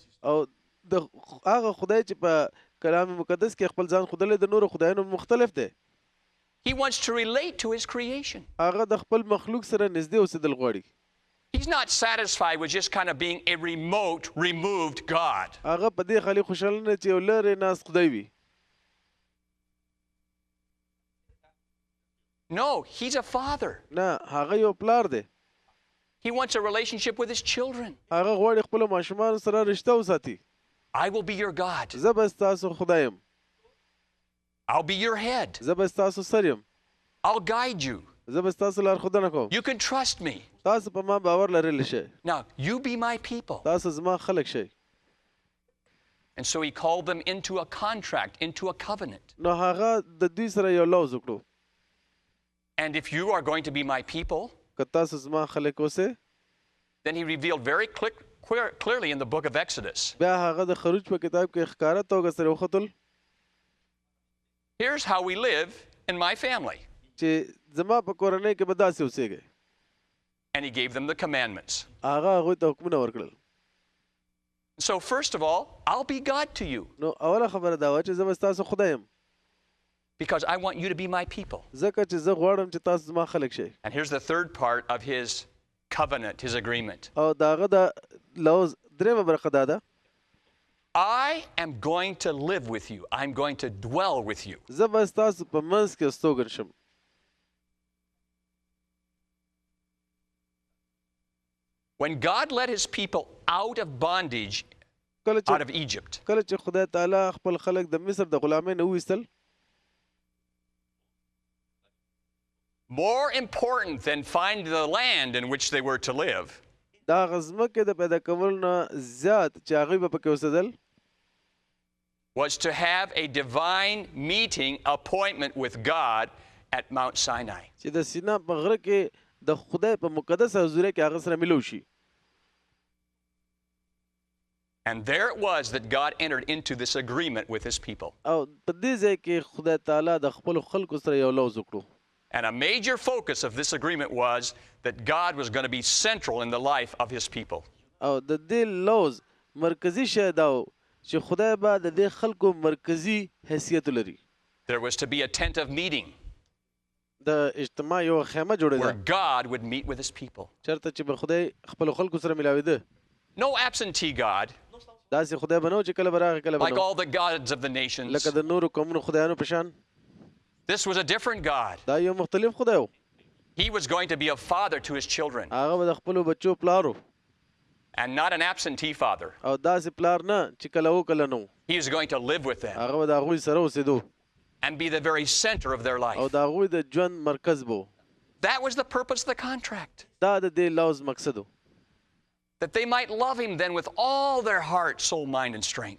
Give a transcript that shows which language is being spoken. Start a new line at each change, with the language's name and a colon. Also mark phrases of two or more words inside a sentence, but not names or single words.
Pashto: او د هغه خدای چې په کلام مقدس کې خپل ځان ښودلی د نورو خدایانو مختلف دی.
English: He wants to relate to his creation.
Pashto: هغه د خپل مخلوق سره نږدې اوسېدل غواړي.
English: He's not satisfied with just kind of being a remote, removed God.
Pashto: هغه په دې خالي خوشحاله نه چې یو لرې ناست خدای وي.
English: No, he's a father.
Pashto: نه هغه یو پلار دی.
English: He wants a relationship with his children.
Pashto: هغه غواړي خپلو ماشومانو سره رشته وساتي.
English: I will be your God.
Pashto: زه به ستاسو خدای یم.
English: I'll be your head.
Pashto: زه به ستاسو سر یم.
English: I'll guide you.
Pashto: زه به ستاسو لارښودنه کوم.
English: You can trust me.
Pashto: تاسو په ما باور لرلی شئ.
English: Now, you be my people.
Pashto: تاسو زما خلق شئ.
English: And so he called them into a contract, into a covenant.
Pashto: نو هغه د دوی سره یو لوز وکړو.
English: And if you are going to be my people,
Pashto: که تاسو زما خلق اوسئ.
English: then he revealed very clearly in the book of Exodus.
Pashto: بیا هغه د خروج په کتاب کې ښکاره توګه سره وختل.
English: Here's how we live in my family.
Pashto: چې زما په کورنۍ کې به داسې اوسېږئ.
English: And he gave them the commandments.
Pashto: هغه هغوی ته حکمونه ورکړل.
English: So first of all, I'll be God to you.
Pashto: نو اوله خبره دا وه چې زه به ستاسو خدای یم.
English: Because I want you to be my people.
Pashto: ځکه چې زه غواړم چې تاسو زما خلق شئ.
English: And here's the third part of his covenant, his agreement.
Pashto: او د هغه د لوز درېیمه برخه دا ده.
English: I am going to live with you. I'm going to dwell with you.
Pashto: زه به ستاسو په منځ کې استوګن شم.
English: When God led his people out of bondage, out of Egypt,
Pashto: کله چې خدای تعالی خپل خلق د مصر د غلامۍ نه وویستل.
English: more important than find the land in which they were to live,
Pashto: دا غزمکه د پیدا کول نه زیات چې هغوی به پکې اوسېدل.
English: was to have a divine meeting appointment with God at Mount Sinai.
Pashto: چې د سینا په غره کې د خدای په مقدس حضور کې هغه سره ملو شي.
English: And there it was that God entered into this agreement with his people.
Pashto: او په دې ځای کې خدای تعالی د خپل خلکو سره یو لوز وکړو.
English: And a major focus of this agreement was that God was going to be central in the life of his people.
Pashto: او د دې لوز مرکزی شی دا و چې خدای به د دې خلکو مرکزی حیثیت لري.
English: There was to be a tent of meeting
Pashto: د اجتماع یو خیمه
English: where
Pashto: جوړېده
English: God would meet with his people.
Pashto: چېرته چې به خدای خپلو خلکو سره ملاوېده.
English: No absentee God,
Pashto: داسې خدای به نه و چې کله به راغی کله به
English: like
Pashto: نه
English: all the gods of the nations.
Pashto: لکه د نورو قومونو خدایانو په شان.
English: This was a different God.
Pashto: دا یو مختلف خدای و.
English: He was going to be a father to his children
Pashto: هغه به د خپلو بچو پلار و
English: and not an absentee father.
Pashto: او داسې پلار نه چې کله و کله نه و.
English: He was going to live with them
Pashto: هغه به د هغوی سره اوسېدو
English: and be the very center of their
Pashto: او
English: life.
Pashto: د هغوی د ژوند مرکز به و.
English: That was the purpose of the contract.
Pashto: دا د دې لوز مقصد و
English: That they might love him then with all their heart, soul, mind, and strength.